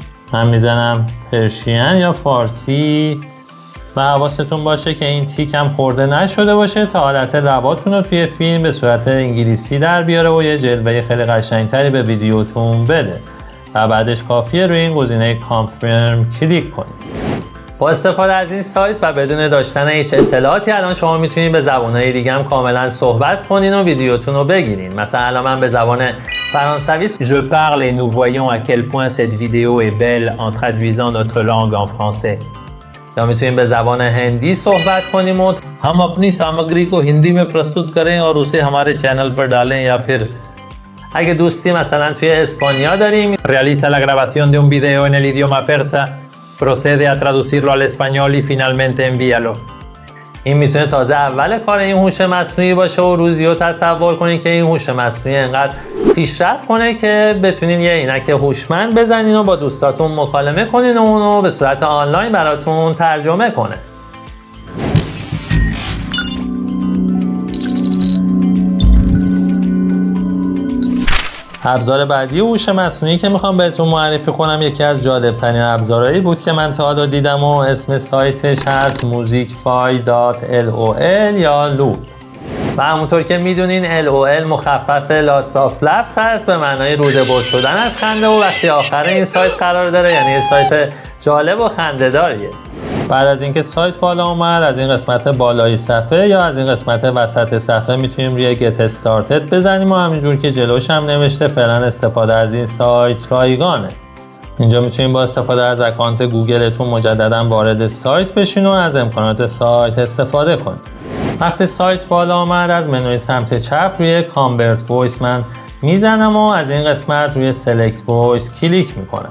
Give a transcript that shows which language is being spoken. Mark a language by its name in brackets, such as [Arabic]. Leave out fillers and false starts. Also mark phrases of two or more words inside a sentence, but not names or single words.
[Persian] من میزنم پرشین یا فارسی و حواستون باشه که این تیک هم خورده نشده باشه تا حالت لباتون رو توی فیلم به صورت انگلیسی در بیاره و یه جلوه خیلی قشنگتری به ویدیوتون بده و بعدش کافیه روی این گزینه کانفرم کلیک کنید. با استفاده از این سایت و بدون داشتن هیچ اطلاعاتی الان شما میتونید به زبانهای دیگه هم کاملا صحبت کنین و ویدیوتون رو بگیرین. مثلا الان من به زبان فرانسوی [French] Je parle et nous voyons à quel point cette vidéo est belle en traduisant notre langue en français. [Persian] یا میتونیم به زبان هندی صحبت کنیم و [Hindi] हम अपनी सामग्री को हिंदी में प्रस्तुत करें और उसे हमारे चैनल पर डालें या फिर [Persian] اگه دوستی مثلا توی اسپانیا داریم [Spanish] realiza la grabación de un video en el idioma persa, procede a traducirlo al español y finalmente envíalo. [Persian] این میتونه تازه اول کار این هوش مصنوعی باشه و روزی رو تصور کنید که این هوش مصنوعی انقدر پیشرفت کنه که بتونین یه عینک هوشمند بزنین و با دوستاتون مکالمه کنین و اونو به صورت آنلاین براتون ترجمه کنه. ابزار بعدی هوش مصنوعی که میخوام بهتون معرفی کنم یکی از جالبترین ابزارهایی بود که من تا حالا دیدم و اسم سایتش هست musicfy.lol یا لوپ و همونطور که میدونین LOL مخفف [English] lots of laughs [Persian] هست به معنای روده بر شدن از خنده و وقتی آخر این سایت قرار داره یعنی سایت جالب و خنده‌داریه. بعد از اینکه سایت بالا اومد از این قسمت بالای صفحه یا از این قسمت وسط صفحه میتونیم روی [English] get started [Persian] بزنیم و همینجور که جلوش هم نوشته فعلا استفاده از این سایت رایگانه. اینجا میتونیم با استفاده از اکانت گوگلتون مجددا وارد سایت بشین و از امکانات سایت استفاده کنید. وقتی سایت بالا آمد از منوی سمت چپ روی [English] convert voice [Persian] من میزنم و از این قسمت روی [English] select voice [Persian] کلیک میکنم.